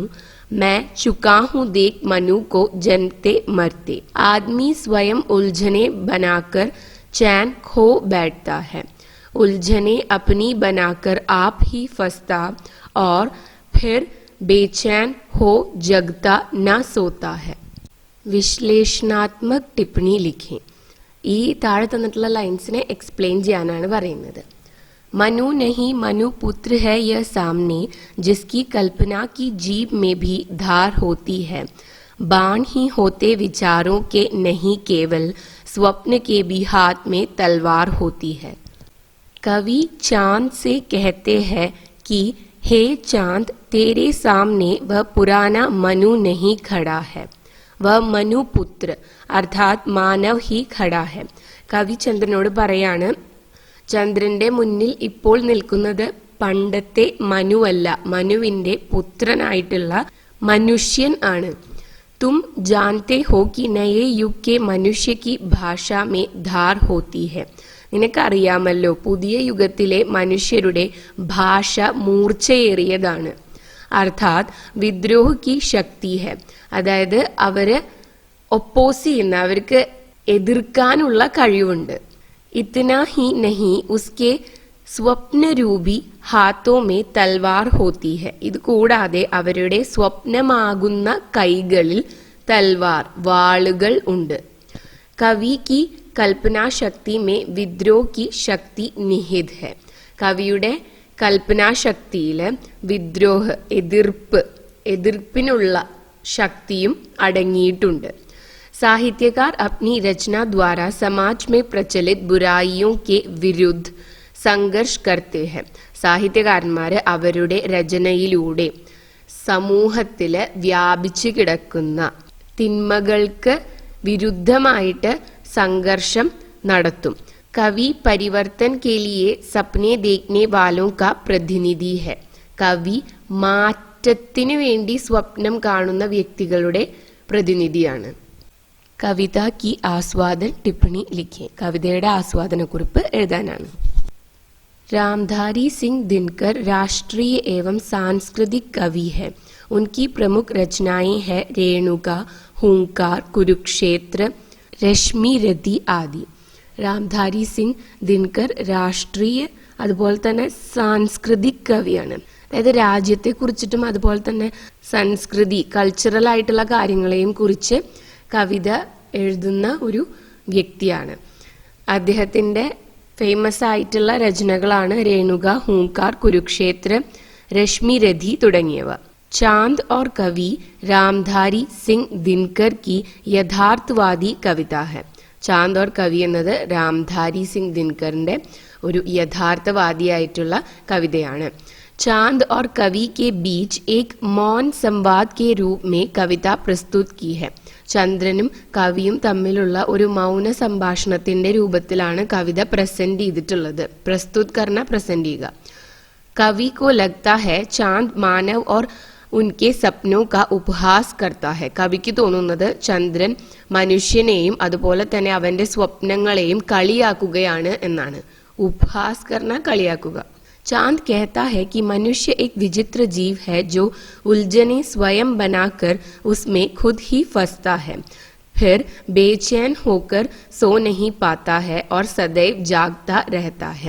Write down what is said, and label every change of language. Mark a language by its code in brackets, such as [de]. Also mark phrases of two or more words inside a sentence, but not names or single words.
[hi] मैं चुका हूँ देख मनु को जन्मते मरते. आदमी स्वयं उलझने बनाकर चैन खो बैठता है. उलझने अपनी बनाकर आप ही फंसता और फिर बेचैन हो जगता न सोता है. विश्लेषणात्मक टिप्पणी लिखें. [ml] ഈ താഴെ തന്നിട്ടുള്ള ലൈൻസിനെ എക്സ്പ്ലെയിൻ ചെയ്യാനാണ് പറയുന്നത്. [hi] मनु नहीं मनु पुत्र है यह सामने, जिसकी कल्पना की जीभ में भी धार होती है. बाण ही होते विचारों के नहीं केवल, स्वप्न के भी हाथ में तलवार होती है. कवि चांद से कहते हैं कि हे चांद, तेरे सामने वह पुराना मनु नहीं खड़ा है, वह मनु पुत्र अर्थात मानव ही खड़ा है. [ml] കവി ചന്ദ്രനോട് പറയാണ്, ചന്ദ്രന്റെ മുന്നിൽ ഇപ്പോൾ നിൽക്കുന്നത് പണ്ടത്തെ മനുവല്ല, മനുവിന്റെ പുത്രനായിട്ടുള്ള മനുഷ്യൻ ആണ്. [hi] तुम जानते हो कि नये युग के मनुष्य की भाषा में धार होती है. [ml] നിനക്കറിയാമല്ലോ, പുതിയ യുഗത്തിലെ മനുഷ്യരുടെ ഭാഷ മൂർച്ചയേറിയതാണ്. [hi] अर्थात विद्रोह की शक्ति है, [ml] അതായത് അവര് ഒപ്പോസ് ചെയ്യുന്ന, അവർക്ക് എതിർക്കാനുള്ള കഴിവുണ്ട്. [hi] इतना ही नहीं उसके स्वप्नरूपी हाथों में तलवार होती है. [ml] ഇത് കൂടാതെ അവരുടെ സ്വപ്നമാകുന്ന കൈകളിൽ തൽവാർ വാളുകൾ ഉണ്ട്. [hi] कवि की कल्पनाशक्ति में विद्रोह की शक्ति निहित है. [ml] കവിയുടെ കൽപ്പനാശക്തിയില് വിദ്രോഹ എതിർപ്പിനുള്ള ശക്തിയും അടങ്ങിയിട്ടുണ്ട്. [hi] साहित्यकार अपनी रचना द्वारा समाज में प्रचलित बुराइयों के विरुद्ध സംഘർഷ करते हैं. [ml] സാഹിത്യകാരന്മാര് അവരുടെ രചനയിലൂടെ സമൂഹത്തില് വ്യാപിച്ചു കിടക്കുന്ന തിന്മകൾക്ക് വിരുദ്ധമായിട്ട് സംഘർഷം നടത്തും. [hi] कवि परिवर्तन के लिए सपने देखने वालों का प्रतिनिधि है. [ml] കവി മാറ്റത്തിനു വേണ്ടി സ്വപ്നം കാണുന്ന വ്യക്തികളുടെ പ്രതിനിധിയാണ്. [hi] കവിത की ആസ്വാദൻ टिप्पणी लिखे. [ml] കവിതയുടെ ആസ്വാദനക്കുറിപ്പ് എഴുതാനാണ്. [hi] रामधारी सिंह दिनकर राष्ट्रीय एवं सांस्कृतिक कवि है. उनकी प्रमुख रचनाएं हैं रेणुका, हूंकार, कुरुक्षेत्र, रश्मि रति आदि. [ml] रामधारी सिंह ദിൻകർ രാഷ്ട്രീയ അതുപോലെ തന്നെ സാംസ്കൃതിക് കവിയാണ്. അതായത് രാജ്യത്തെ കുറിച്ചിട്ടും അതുപോലെ തന്നെ സംസ്കൃതി കൾച്ചറൽ ആയിട്ടുള്ള കാര്യങ്ങളെയും കുറിച്ച് കവിത എഴുതുന്ന ഒരു വ്യക്തിയാണ്. അദ്ദേഹത്തിന്റെ ഫേമസ് ആയിട്ടുള്ള രചനകളാണ് രേണുക, ഹൂങ്കാർ, കുരുക്ഷേത്ര, രശ്മി രഥി തുടങ്ങിയവ. [hi] चांद और कवि रामधारी सिंह दिनकर की यथार्थवादी कविता है. [ml] ചാന്ദ് ഓർ കവി എന്നത് രാംധാരി സിംഗ് ദിൻകറിന്റെ ഒരു യഥാർത്ഥവാദിയായിട്ടുള്ള കവിതയാണ്. [hi] चांद और कवि के बीच एक मौन संवाद के रूप में कविता प्रस्तुत की है. [ml] ചന്ദ്രനും കവിയും തമ്മിലുള്ള ഒരു മൗന സംഭാഷണത്തിന്റെ രൂപത്തിലാണ് കവിത പ്രസന്റ് ചെയ്തിട്ടുള്ളത്. [hi] प्रस्तुत करना [ml] പ്രസന്റ് ചെയ്യുക. [hi] कवि को लगता है चांद मानव और उनके सपनों का उपहास करता है. [ml] കവിക്ക് തോന്നുന്നത് ചന്ദ്രൻ മനുഷ്യനെയും അതുപോലെ തന്നെ അവന്റെ സ്വപ്നങ്ങളെയും കളിയാക്കുകയാണ് എന്നാണ്. [hi] उपहास करना [ml] കളിയാക്കുക. [hi] चांद कहता है कि मनुष्य एक विचित्र जीव है जो उलझने स्वयं बनाकर उसमें खुद ही फंसता है, फिर बेचैन होकर सो नहीं पाता है और सदैव जागता रहता है.